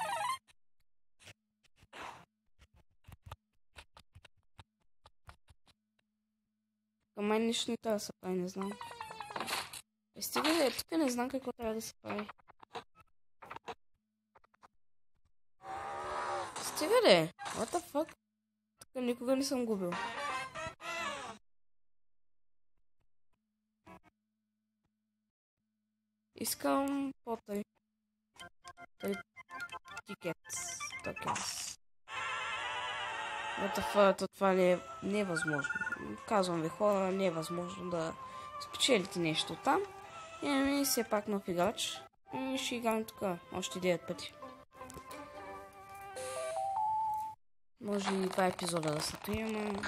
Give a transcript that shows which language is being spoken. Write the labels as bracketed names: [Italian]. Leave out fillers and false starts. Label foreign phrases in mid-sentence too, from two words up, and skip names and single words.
[Bulgarian] Към мен нищо не трябва да се прави, не знам. Стига да е, тук не знам какво трябва да се прави. Стига да е, [English] what the fuck? [Bulgarian] Тук никога не съм губил. Искам по-тъй. Тикет. Токенс. [English] What the fuck, [Bulgarian] това не е възможно. Казвам ви хора, не е възможно да спечелите нещо там. Имаме все пак нов играч. И ще играем тук още 9 пъти. Може и 2 епизода да са приема.